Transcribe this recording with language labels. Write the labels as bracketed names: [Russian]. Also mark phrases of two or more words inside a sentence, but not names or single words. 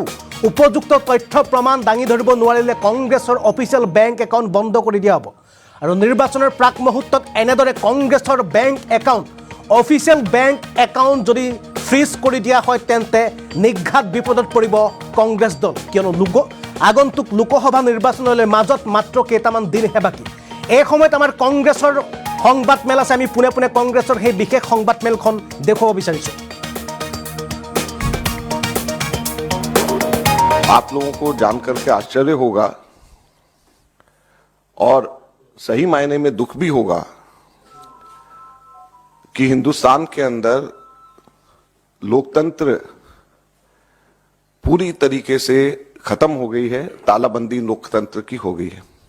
[Assamese] উপযুক্ত তথ্য প্ৰমাণ দাঙি ধৰিব নোৱাৰিলে কংগ্ৰেছৰ [English] official bank account [Assamese] বন্ধ কৰি দিয়া হ'ব আৰু নিৰ্বাচনৰ প্ৰাক মুহূৰ্তত এনেদৰে কংগ্ৰেছৰ [English] bank account official bank account [Assamese] যদি ফ্ৰিজ কৰি দিয়া হয় তেন্তে নিঘাত বিপদত পৰিব কংগ্ৰেছ দল কিয়নো আগন্তুক লোকসভা নিৰ্বাচনলৈ মাজত মাত্ৰ কেইটামান দিনহে বাকী এই সময়ত আমাৰ কংগ্ৰেছৰ সংবাদমেল আছে আমি পুনে পুনে কংগ্ৰেছৰ সেই বিশেষ সংবাদমেলখন দেখুৱাব বিচাৰিছোঁ [Hindi] आप लोगों को जानकर के आश्चर्य होगा और सही मायने में दुख भी होगा कि हिंदुस्तान के अंदर लोकतंत्र पूरी तरीके से खत्म हो गई है तालाबंदी लोकतंत्र की हो गई है